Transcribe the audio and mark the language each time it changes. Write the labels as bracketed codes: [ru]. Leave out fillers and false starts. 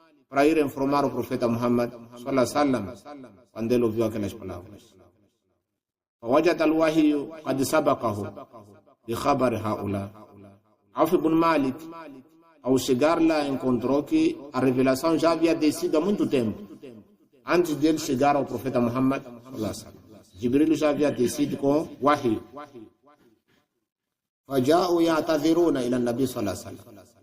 [pt] para ir informar o profeta Muhammad sallallahu alaihi wasallam quando ele ouviu aquelas palavras. [ar] فوجد الوحي قد سبقه بخبر هؤلاء. [pt] Auf ibn Malik, ao chegar lá, encontrou que a revelação já havia descido há muito tempo, antes dele chegar ao profeta Muhammad sallallahu alaihi wasallam. Jibril já havia descido com wahy. [ar] فجاءوا يعتذرون إلى النبي صلى الله عليه وسلم.